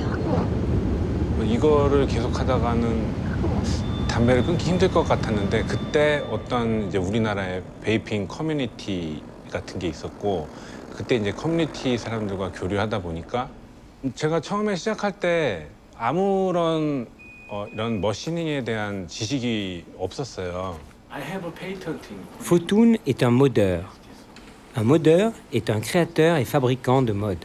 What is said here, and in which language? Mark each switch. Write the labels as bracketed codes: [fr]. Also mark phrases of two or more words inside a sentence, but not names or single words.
[ko] 이거를 계속 하다가는 담배를 끊기 힘들 것 같았는데 그때 어떤 이제 우리나라의 베이핑 커뮤니티 같은 게 있었고 그때 이제 커뮤니티 사람들과 교류하다 보니까 제가 처음에 시작할 때 아무런 이런 머신ing에 대한 지식이 없었어요. [fr] Photoon est un modeur. Un modeur est un créateur et fabricant de mode.